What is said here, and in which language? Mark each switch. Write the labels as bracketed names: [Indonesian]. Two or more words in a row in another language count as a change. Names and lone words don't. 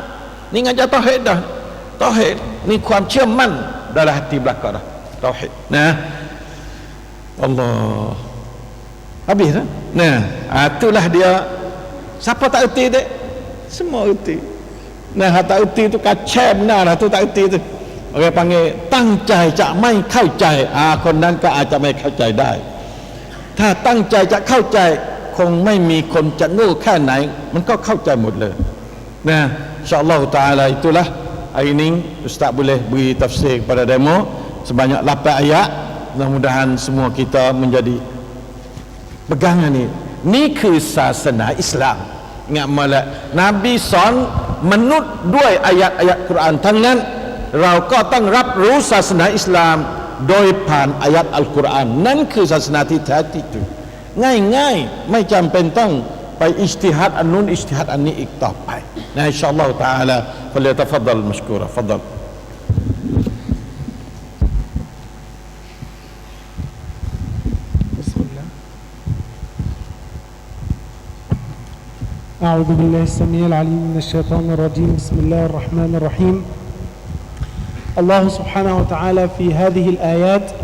[Malay] Ni ngajar tauhid dah. Tauhid ni ความเชื่อมั่น dalam hati belaka dah. Tauhid. Nah. Allah. Habis dah. Nah, itulah dia. Siapa tak erti dek? Semua erti. Nah, tak erti tu kacau benar lah tu tak erti tu. [Thai] Orang panggil ตั้งใจจะไม่เข้าใจคนนั้นก็อาจจะไม่เข้าใจได้ ถ้าตั้งใจจะเข้าใจคงไม่มีคนจะโง่แค่ไหนมันก็เข้าใจหมดเลยนะ [Malay] insyaallah taala itulah hari ini ustaz boleh beri tafsir kepada demo sebanyak 8 ayat. Mudah-mudahan semua kita menjadi pegangan ni. [Thai] Ni คือศาสนาอิสลาม [Malay] ingat malah [Thai] Nabi สอนมนุษย์ด้วยอายะกุรอานทั้งนั้นเราก็ต้องรับรู้ศาสนาอิสลามโดยผ่านอายะอัลกุรอานนั่นคือศาสนาที่แท้จริงง่ายๆไม่จำเป็นต้องไปอิจติฮัดอันนู้นอิจติฮัดอันนี้อีกต่อไปนะ [Arabic] إن شاء الله تعالى فليتفضل مشكورا تفضل بسم الله أعوذ بالله السميع العليم من الشيطان الرجيم بسم الله الرحمن الرحيم الله سبحانه وتعالى في هذه الآيات